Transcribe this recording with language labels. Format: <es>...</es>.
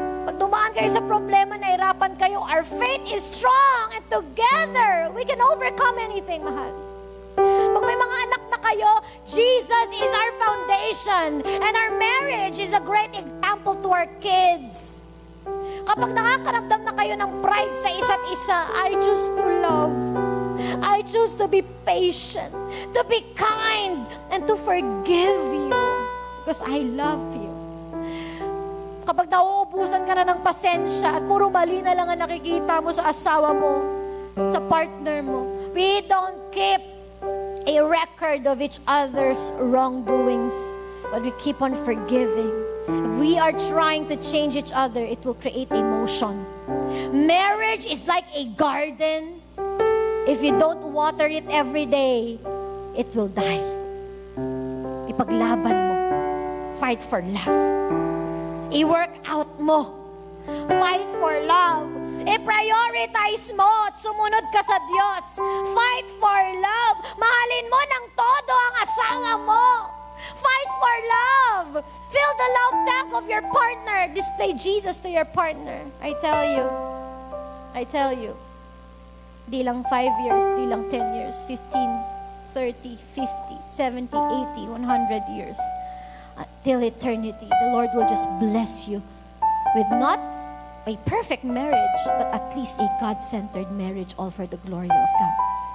<tl>Pag dumaan kayo sa problema, nahirapan kayo,</tl> <en>our faith is strong and together, we can overcome anything, mahal.</en> <tl>Pag may mga anak na kayo,</tl> <en>Jesus is our foundation and our marriage is a great example to our kids.</en> <tl>Kapag nakakaramdam na kayo ng pride sa isa't isa,</tl> <en>I choose to love. I choose to be patient, to be kind, and to forgive you because I love you.</en> <tl>Kapag nauubusan ka na ng pasensya at puro mali na lang ang nakikita mo sa asawa mo, sa partner mo.</tl> <en>We don't keep a record of each other's wrongdoings, but we keep on forgiving. If we are trying to change each other, it will create emotion. Marriage is like a garden. If you don't water it every day, it will die.</en> <tl>Ipaglaban mo.</tl> <en>Fight for love.</en> <tl>I-work out mo.</tl> <en>Fight for love.</en> <tl>I-prioritize mo at sumunod ka sa Diyos.</tl> <en>Fight for love.</en> <tl>Mahalin mo ng todo ang asawa mo.</tl> <en>Fight for love. Feel the love tank of your partner. Display Jesus to your partner. I tell you,</en> <tl>di lang 5 years, di lang 10 years,</tl> <en>15, 30, 50, 70, 80, 100 years. Till eternity, the Lord will just bless you with not a perfect marriage, but at least a God-centered marriage, all for the glory of God.</en>